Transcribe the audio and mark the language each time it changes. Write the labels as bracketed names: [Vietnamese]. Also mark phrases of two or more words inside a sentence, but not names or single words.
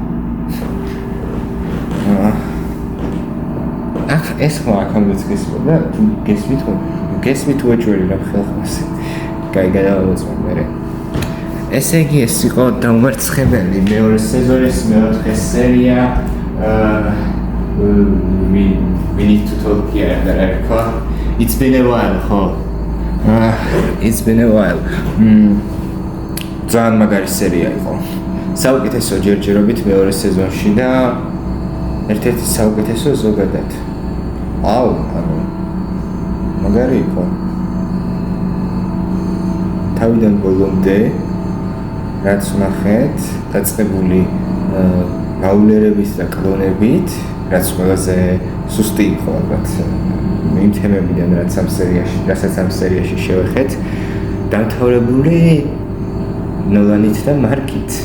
[Georgian] აქ ეს ხო აქამდეც გესმოდა, გესმით უეჭველი რა ხელხმას. კაი გადავაუწყო მე. ესე იგი ეს იყო დაუმარცხებელი მეორე სეზონის მეოთხე სერია. [English] We need to talk here, Derek. It's been a while, It's been a while. [Georgian] ძალიან მაგარი სერია იყო. საუკეთესო ჯერჯერობით მეორე სეზონში და ერთ-ერთი საუკეთესო ზოგადად. ანუ მაგარი იყო. თავიდან ბოლომდე რაც ვნახეთ, დაწყებული მაულერების და კლონებით, რაც ყველაზე სუსტი იყო ალბათ იმ თემებიდან, რასაც ამ სერიაში შევეხეთ, დამთავრებული ნოლანით და მარკით.